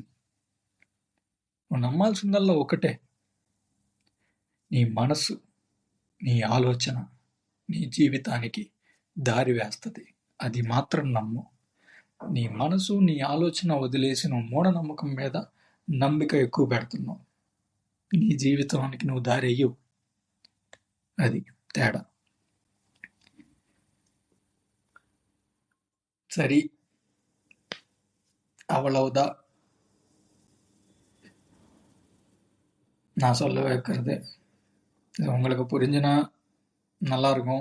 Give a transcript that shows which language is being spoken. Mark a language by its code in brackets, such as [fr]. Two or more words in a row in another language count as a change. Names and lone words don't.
[te] నువ్వు నమ్మాల్సిందల్లా ఒకటే, నీ మనసు, నీ ఆలోచన నీ జీవితానికి దారి వేస్తుంది. అది మాత్రం నమ్ము. నీ మనసు నీ ఆలోచన వదిలేసి నువ్వు మూఢనమ్మకం మీద నమ్మిక ఎక్కువ పెడుతున్నావు, నీ జీవితానికి నువ్వు దారి అయ్యవు. అది తేడా. [ta] சரி, அவ்வளவுதான் நான் சொல்ல வைக்கிறது. இது உங்களுக்கு புரிஞ்சுனா நல்லா இருக்கும்.